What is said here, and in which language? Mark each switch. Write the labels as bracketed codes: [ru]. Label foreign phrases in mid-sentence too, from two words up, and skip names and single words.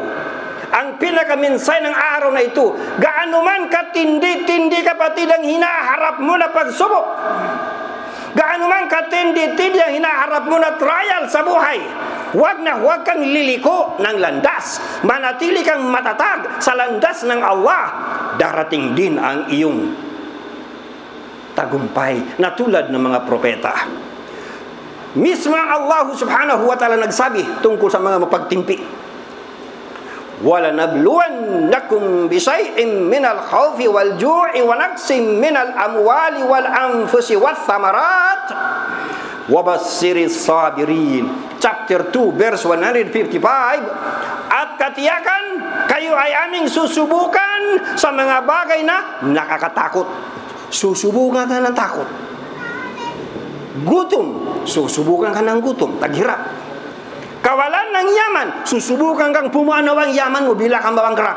[tl] Ang pinakamensahe ng araw na ito, gaano man katindi-tindi, kapatid, ang hinaharap mo na pagsubok, gaano man katindi-tindi ang hinaharap mo na trial sa buhay, huwag kang liliko ng landas. Manatili kang matatag sa landas ng Allah. Darating din ang iyong tagumpay na tulad ng mga propeta. Mismo [ar] الله سبحانه وتعالى [tl] nagsabi tungkol sa mga mapagtimpi. [ar] وَلَنَبْلُوَنَّكُمْ بِشَيْءٍ مِنَ الْخَوْفِ وَالْجُوعِ وَنَقْصٍ مِنَ الْأَمْوَالِ وَالْأَنفُسِ وَالثَّمَرَاتِ وبشر الصابرين. [en] Chapter 2, verse 155. [tl] At katiyakan, kayo ay aming susubukan sa mga bagay na nakakatakot. Susubukan ka ng takot. Gutom, susubukan ka ng gutom, taghirap. Kawalan ng yaman, susubukan kang pumanaw ang yaman mo bila kang mabangkrap.